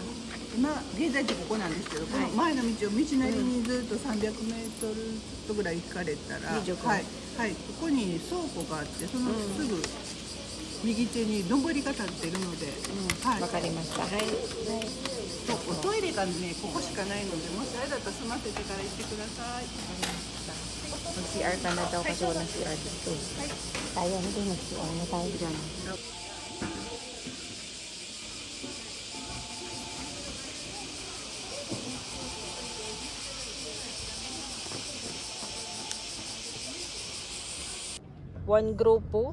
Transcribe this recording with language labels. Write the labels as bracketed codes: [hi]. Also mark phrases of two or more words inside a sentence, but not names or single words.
[ja] 今現在地ここなんですけど、この前の道を道なりにずっと300メートルちょっとぐらい行かれたら、はいはいここに倉庫があってそのすぐ右手に上りが立ってるので、はい。わかりました。はい。おトイレがねここしかないのでもしあれだったら済ませてから行ってください。 [tl] Mag-CR ka na daw kasi walang CR dito. Tayo, hindi mag-CR na tayo dyan. One grupo.